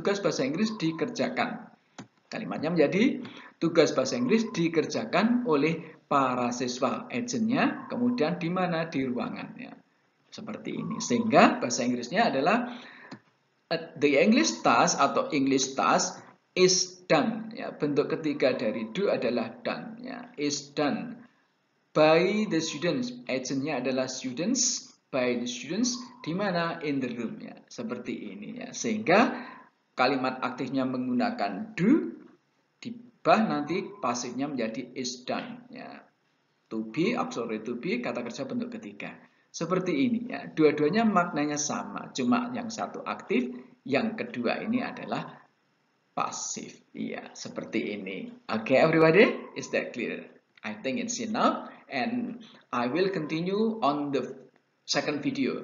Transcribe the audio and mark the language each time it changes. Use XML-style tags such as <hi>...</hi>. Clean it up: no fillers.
<id>Tugas bahasa Inggris dikerjakan. Kalimatnya menjadi tugas bahasa Inggris dikerjakan oleh para siswa, agentnya, kemudian di mana? Di ruangannya. Seperti ini. Sehingga bahasa Inggrisnya adalah</id> <en>the English task atau English task is done.</en> <id>Ya, bentuk ketiga dari do adalah done.</id> <en>Ya, is done by the students.</en> <id>Agentnya adalah students,</id> <en>by the students.</en> <id>Di mana?</id> <en>In the room.</en> <id>Ya, seperti ini. Ya, sehingga kalimat aktifnya menggunakan do, dibah nanti pasifnya menjadi is done. Ya, to be, auxiliary to be, kata kerja bentuk ketiga. Seperti ini ya, dua-duanya maknanya sama, cuma yang satu aktif, yang kedua ini adalah pasif. Iya, seperti ini.</id> <en>Okay, everybody, is that clear? I think it's enough, and I will continue on the second video.</en>